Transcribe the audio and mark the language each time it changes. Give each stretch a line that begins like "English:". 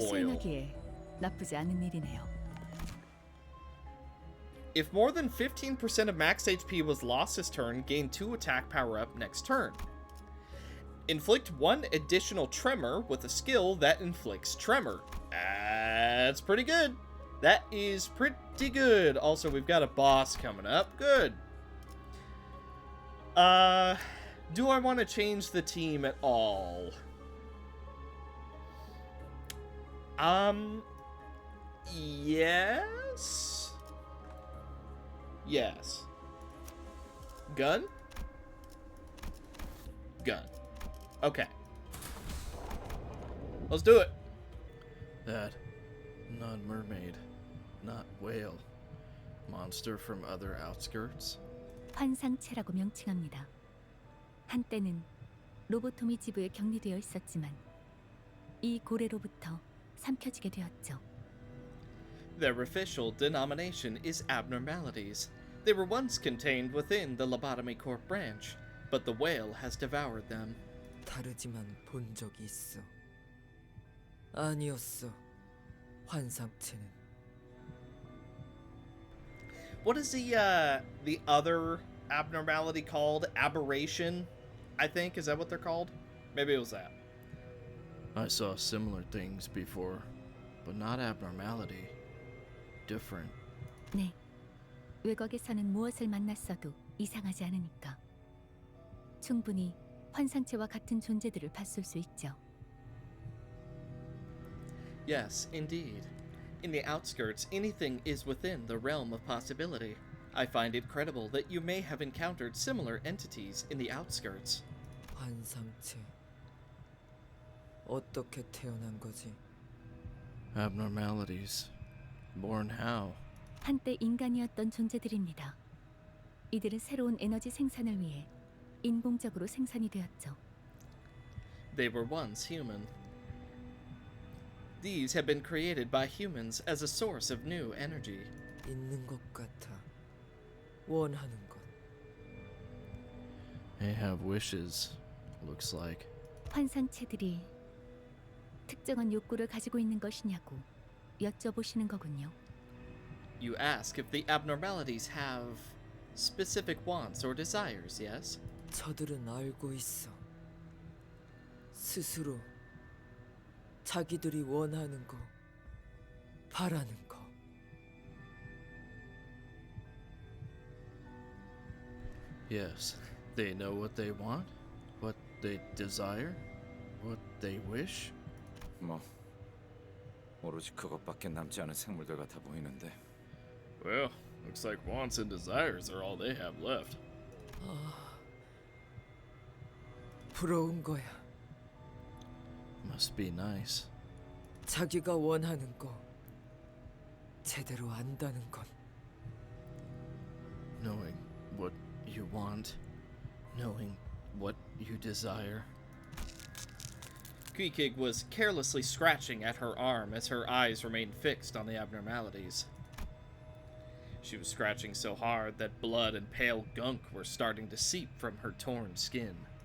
Korean: 수행하기에 나쁘지 않은 일이네요.
English: If more than 15% of max HP was lost this turn, gain 2 attack power up next turn. Inflict 1 additional tremor with a skill that inflicts tremor. That's pretty good. That is pretty good. Also, we've got a boss coming up. Good. Do I want to change the team at all? Yes. Yes. Gun? Gun. Okay. Let's do it. That. Not mermaid. Not whale. Monster from other outskirts?
Korean: 환상체라고 명칭합니다. 한때는 로보토미 지부에 격리되어 있었지만 이 고래로부터 삼켜지게 되었죠.
English: Their official denomination is abnormalities. They were once contained within the Lobotomy Corp branch, but the whale has devoured them.
Korean: 다르지만 본 적이 있어. 아니었어. 환상체는.
English: What is the other abnormality called? Aberration, I think. Is that what they're called? Maybe it was that. I saw similar things before, but not abnormality. Different.
Korean: 네, 외곽에서는 무엇을 만났어도 이상하지 않으니까. 충분히 환상체와 같은 존재들을 봤을 수 있죠.
English: Yes, indeed. In the outskirts, anything is within the realm of possibility. I find it credible that you may have encountered similar entities in the outskirts.
Korean: 환상체. 어떻게 태어난 거지?
English: Abnormalities. Born how?
Korean: 한때 인간이었던 존재들입니다. 이들은 새로운 에너지 생산을 위해 인공적으로 생산이 되었죠.
English: They were once human. These have been created by humans as a source of new energy.
Korean: 있는 것 같아. 원하는 것.
English: They have wishes, looks like.
Korean: 환상체들이 특정한 욕구를 가지고 있는 것이냐고 여쭤보시는 거군요.
English: You ask if the abnormalities have specific wants or desires, yes?
Korean: 저들은 알고 있어. 스스로 자기들이 원하는 거, 바라는 거.
English: Yes, they know what they want, what they desire, what they wish.
Korean: 뭐 오로지 그것밖에 남지 않은 생물들 같아 보이는데.
English: Well, looks like wants and desires are all they have left.
Korean: 부러운 거야.
English: Must be nice.
Korean: 자기가 원하는 거 제대로 안다는 건.
English: Knowing what you want, knowing what you desire. Kitteh was carelessly scratching at her arm as her eyes remained fixed on the abnormalities. She was scratching so hard that blood and pale gunk were starting to seep from her torn skin.